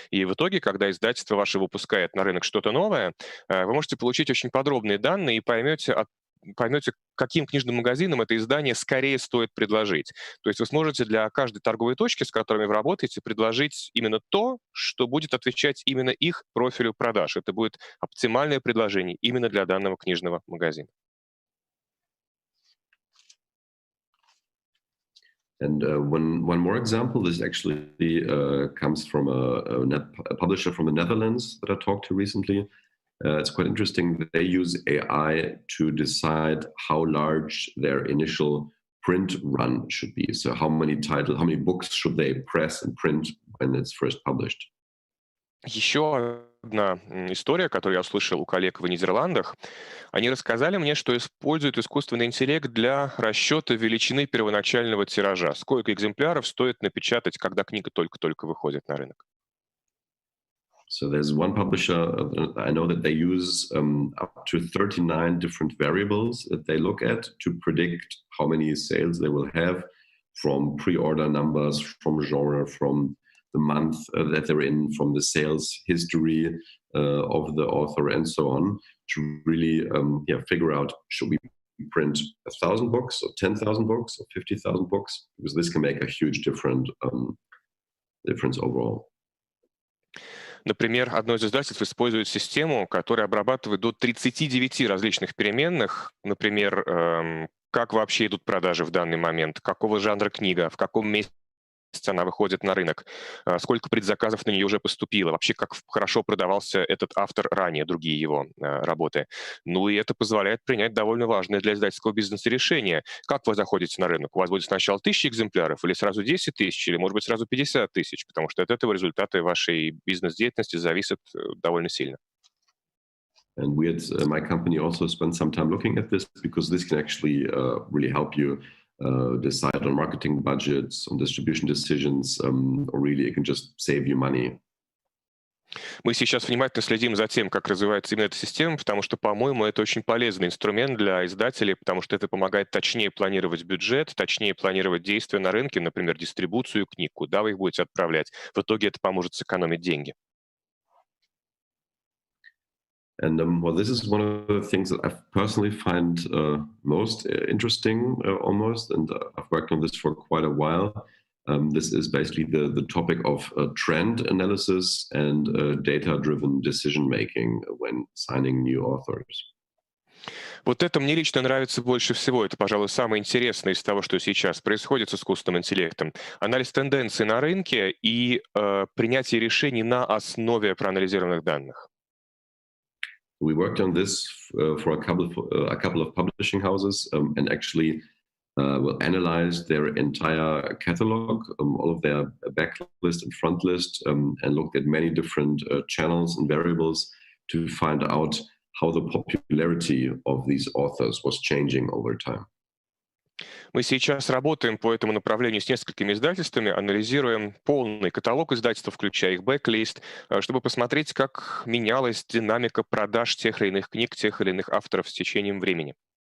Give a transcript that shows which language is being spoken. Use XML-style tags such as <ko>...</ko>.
<ru>И в итоге, когда издательство ваше выпускает на рынок что-то новое, вы можете получить очень подробные данные и поймете, каким книжным магазинам это издание скорее стоит предложить. То есть вы сможете для каждой торговой точки, с которыми вы работаете, предложить именно то, что будет отвечать именно их профилю продаж. Это будет оптимальное предложение именно для данного книжного магазина.</ru> <en>And one more example, this actually comes from a publisher from the Netherlands that I talked to recently. It's quite interesting that they use AI to decide how large their initial print run should be. So how many books should they press and print when it's first published?</en> <ru>Еще одна история, которую я услышал у коллег в Нидерландах. Они рассказали мне, что используют искусственный интеллект для расчета величины первоначального тиража. Сколько экземпляров стоит напечатать, когда книга только-только выходит на рынок?</ru> <en>So there's one publisher, I know that they use up to 39 different variables that they look at to predict how many sales they will have, from pre-order numbers, from genre, from the month that they're in, from the sales history of the author, and so on, to really figure out, should we print 1,000 books or 10,000 books or 50,000 books? Because this can make a huge difference overall.</en> <ru>Например, одно из издательств использует систему, которая обрабатывает до 39 различных переменных. Например, как вообще идут продажи в данный момент, какого жанра книга, в каком месяце она выходит на рынок, сколько предзаказов на нее уже поступило, вообще как хорошо продавался этот автор ранее, другие его работы. Ну и это позволяет принять довольно важное для издательского бизнеса решение. Как вы заходите на рынок? У вас будет сначала 1000 экземпляров или сразу 10 тысяч, или, может быть, сразу 50 тысяч, потому что от этого результаты вашей бизнес-деятельности зависят довольно сильно.</ru> <en>And we at my company also spend some time looking at this, because this can actually really help you decide on marketing budgets, on distribution decisions, or really it can just save you money.</en> <ru>Мы сейчас внимательно следим за тем, как развивается именно эта система, потому что, по-моему, это очень полезный инструмент для издателей, потому что это помогает точнее планировать бюджет, точнее планировать действия на рынке, например, дистрибуцию книг, куда вы их будете отправлять. В итоге это поможет сэкономить деньги.</ru> <en>And this is one of the things that I personally find most interesting, almost, and I've worked on this for quite a while. This is basically the topic of trend analysis and data-driven decision-making when signing new authors.</en> <ru>Вот это мне лично нравится больше всего. Это, пожалуй, самое интересное из того, что сейчас происходит с искусственным интеллектом. Анализ тенденций на рынке и принятие решений на основе проанализированных данных.</ru> <en>We worked on this for a couple of publishing houses and actually will analyze their entire catalog, all of their backlist and front list, and looked at many different channels and variables to find out how the popularity of these authors was changing over time.</en> <ru>Мы сейчас работаем по этому направлению с несколькими издательствами, анализируем полный каталог издательств, включая их бэклист, чтобы посмотреть, как менялась динамика продаж тех или иных книг, тех или иных авторов с течением времени.</ru>